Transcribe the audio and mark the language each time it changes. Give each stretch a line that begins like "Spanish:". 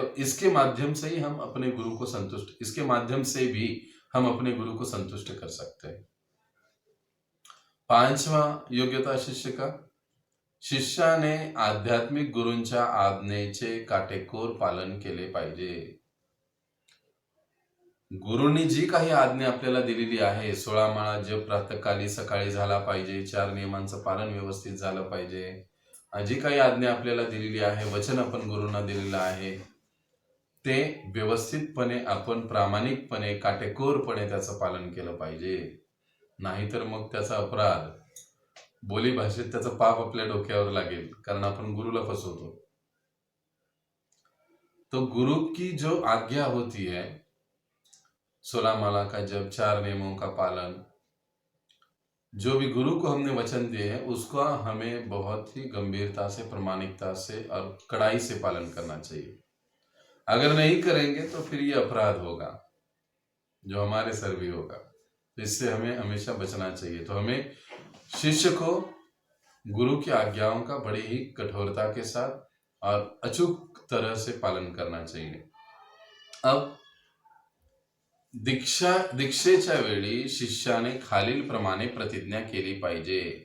Hindi: और इसके माध्यम से ही हम अपने गुरु को संतुष्ट, इसके माध्यम से भी हम अपने गुरु को संतुष्ट कर सकते हैं. पांचवा योग्यता शिष्य का,
Marathi: शिष्याने आध्यात्मिक गुरूंच्या आज्ञेचे काटेकोर पालन केले पाहिजे. गुरूंनी जी काही आज्ञा आपल्याला दिलेली आहे, 16 माळा जप प्रातःकाली सकाळी झाला पाहिजे, 4 नियमांचं पालन व्यवस्थित झालं पाहिजे, जी काही आज्ञा आपल्याला दिलेली आहे, वचन आपण गुरूंना दिलेलं आहे, ते व्यवस्थितपणे आपण प्रामाणिकपणे काटेकोरपणे त्याचं पालन केलं पाहिजे. नाहीतर मग त्याचा अपराध, बोली भाषेत त्याचं पाप आपल्या डोक्यावर लागेल, कारण आपण गुरुला फसवतो.
Hindi: तो गुरु की जो आज्ञा होती है, 16 माला का जप, 4 नियमों का पालन, जो भी गुरु को हमने वचन दिए हैं उसका हमें बहुत ही गंभीरता से, प्रामाणिकता से और कड़ाई से पालन करना चाहिए. अगर नहीं करेंगे तो फिर ये अपराध होगा जो हमारे सर भी होगा. तो इससे हमें हमेशा बचना चाहिए. तो हमें शिष्य को गुरु की आज्ञाओं का बड़ी ही कठोरता के साथ और अचूक तरह से पालन करना चाहिए.
Marathi: अब दीक्षेच्या वेळी शिष्याने खालील प्रमाणे प्रतिज्ञा केली पाहिजे.